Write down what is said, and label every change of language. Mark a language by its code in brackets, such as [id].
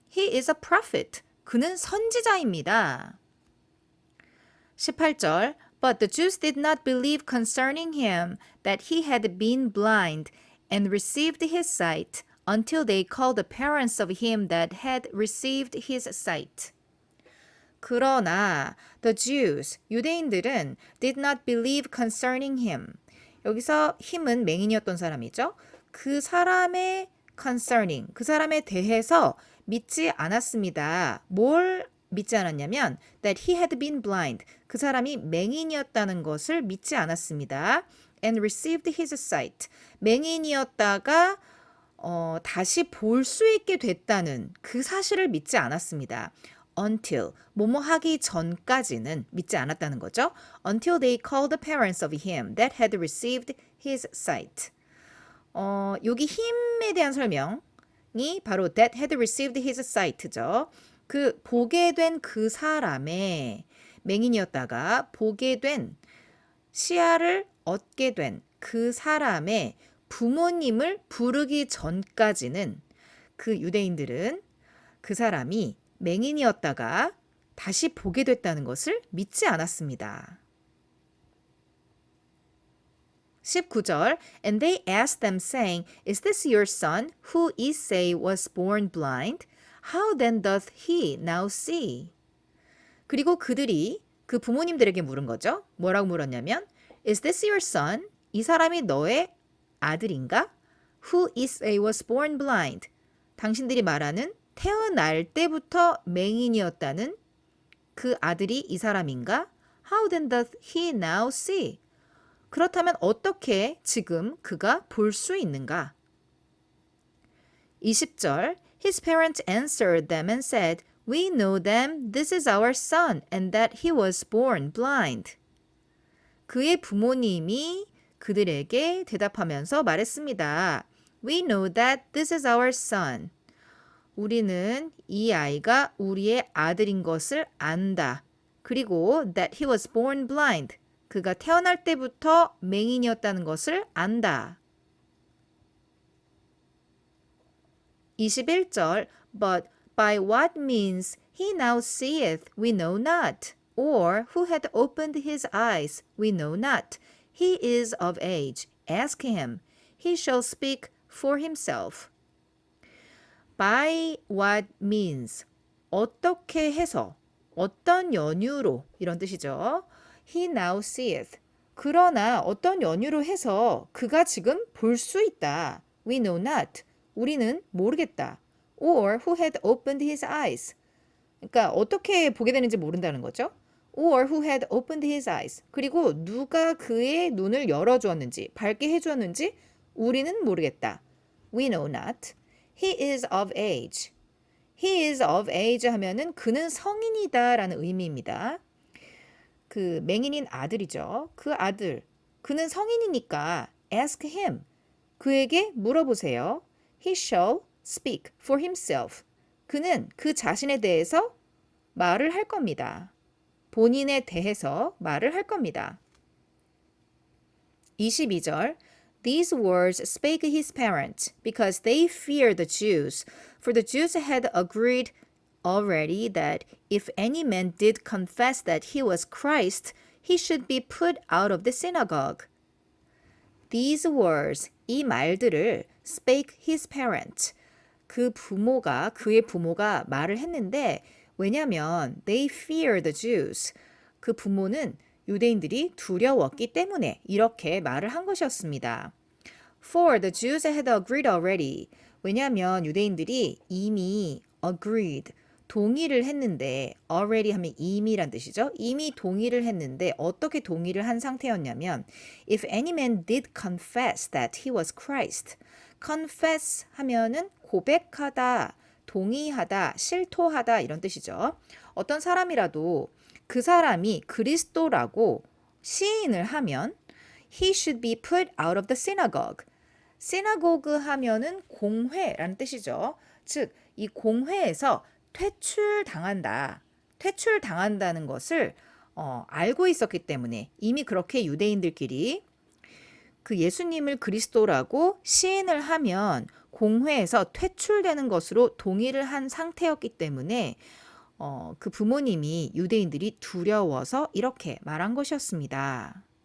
[en] He is a prophet. [ko] 그는 선지자입니다. [en] 18절 But the Jews did not believe concerning him that he had been blind and received his sight until they called the parents of him that had received his sight. [ko] 그러나 [en] the Jews, [ko] 유대인들은 [en] did not believe concerning him. [ko] 여기서 him은 맹인이었던 사람이죠. 그 사람의 concerning, 그 사람에 대해서 믿지 않았습니다. 뭘 믿지 않았냐면 [en] that he had been blind, [ko] 그 사람이 맹인이었다는 것을 믿지 않았습니다. [en] And received his sight, [ko] 맹인이었다가 다시 볼 수 있게 됐다는 그 사실을 믿지 않았습니다. Until, 뭐뭐 하기 전까지는 믿지 않았다는 거죠. [en] Until they called the parents of him that had received his sight. [ko] 여기 힘에 대한 설명, 바로 [en] that had received his sight [ko] 죠. 그 보게 된 그 사람의 맹인이었다가 보게 된 시야를 얻게 된 그 사람의 부모님을 부르기 전까지는 그 유대인들은 그 사람이 맹인이었다가 다시 보게 됐다는 것을 믿지 않았습니다. [en] 19절 And they asked them saying, Is this your son, who ye say was born blind? How then doth he now see? [ko] 그리고 그들이 그 부모님들에게 물은 거죠. 뭐라고 물었냐면 [en] Is this your son? [ko] 이 사람이 너의 아들인가? [en] Who ye say was born blind? [ko] 당신들이 말하는 태어날 때부터 맹인이었다는 그 아들이 이 사람인가? [en] How then doth he now see? [ko] 그렇다면 어떻게 지금 그가 볼 수 있는가? [en] 20절 His parents answered them and said, We know them, this is our son, and that he was born blind. [ko] 그의 부모님이 그들에게 대답하면서 말했습니다. [en] We know that this is our son. [ko] 우리는 이 아이가 우리의 아들인 것을 안다. 그리고 [en] that he was born blind. [ko] 그가 태어날 때부터 맹인이었다는 것을 안다. [en] 21절 But by what means he now seeth we know not, or who hath opened his eyes we know not. He is of age. Ask him. He shall speak for himself. By what means [ko] 어떻게 해서 어떤 연유로 이런 뜻이죠. [en] He now seeth. [ko] 그러나 어떤 연유로 해서 그가 지금 볼 수 있다. [en] We know not. [ko] 우리는 모르겠다. [en] Or who had opened his eyes. [ko] 그러니까 어떻게 보게 되는지 모른다는 거죠. [en] Or who had opened his eyes. [ko] 그리고 누가 그의 눈을 열어주었는지, 밝게 해주었는지 우리는 모르겠다. [en] We know not. He is of age. He is of age [ko] 하면은 그는 성인이다 라는 의미입니다. 그 맹인인 아들이죠. 그 아들. 그는 성인이니까 [en] ask him. [ko] 그에게 물어보세요. [en] He shall speak for himself. [ko] 그는 그 자신에 대해서 말을 할 겁니다. 본인에 대해서 말을 할 겁니다. [en] 22절 These words spake his parents, because they feared the Jews. For the Jews had agreed already that if any man did confess that he was Christ, he should be put out of the synagogue. These words, [ko] 이 말들을 [en] spake his parents. [ko] 그의 부모가 말을 했는데 왜냐하면 [en] they fear the Jews. [ko] 그 부모는 유대인들이 두려웠기 때문에 이렇게 말을 한 것이었습니다. [en] For the Jews had agreed already. [ko] 왜냐하면 유대인들이 이미 agreed, 동의를 했는데 already 하면 이미란 뜻이죠. 이미 동의를 했는데 어떻게 동의를 한 상태였냐면 [en] If any man did confess that he was Christ. [ko] confess 하면은 고백하다, 동의하다, 실토하다 이런 뜻이죠. 어떤 사람이라도 그 사람이 그리스도라고 시인을 하면 [en] he should be put out of the synagogue. [ko] synagogue 하면은 공회라는 뜻이죠. 즉, 이 공회에서 퇴출당한다. 퇴출당한다는 것을 알고 있었기 때문에 이미 그렇게 유대인들끼리 그 예수님을 그리스도라고 시인을 하면 공회에서 퇴출되는 것으로 동의를 한 상태였기 때문에 그 부모님이 유대인들이 두려워서 이렇게 말한 것이었습니다.